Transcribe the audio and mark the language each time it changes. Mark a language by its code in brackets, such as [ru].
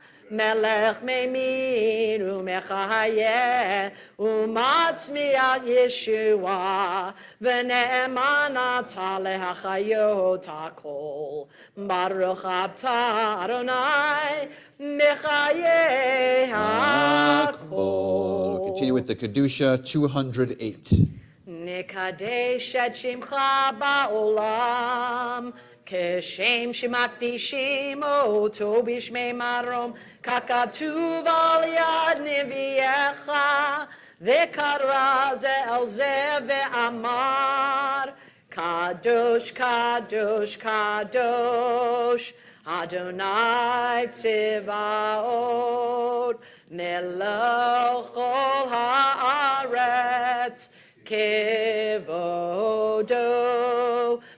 [he] מלך ממיר ומחיה ומצמיח ישועה ונאמן אתה להחיות הכל ברוך אתה אדוני מחיי הכל. [en] Continue with the Kedusha 208. [he] נקדש את שמך בעולם כשם שמקדישים אותו בשמי מרום ככתוב על יד נביאך וקרא זה אל זה ואמר קדוש קדוש קדוש אדוני צבאות מלך כל הארץ כבודו